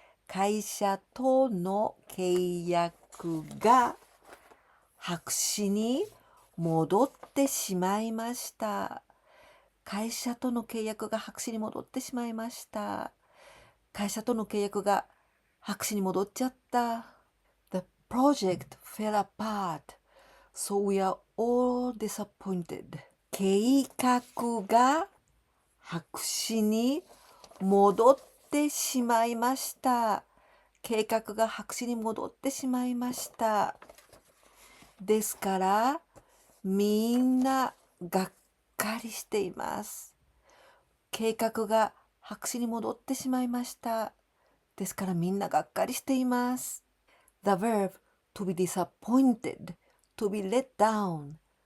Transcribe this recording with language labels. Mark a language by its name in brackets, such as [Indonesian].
[Japanese] 会社との契約が白紙に戻ってしまいました。会社との契約が白紙に戻ってしまいました。会社との契約が白紙に戻っちゃった。 [English] The project fell apart, so we are all disappointed. [Japanese] 計画が白紙に戻ってしまいました。計画が白紙に戻ってしまいました。ですから、みんながっかりしています。計画が白紙に戻ってしまいました。ですからみんながっかりしています。 [English] The verb to be disappointed, to be let down.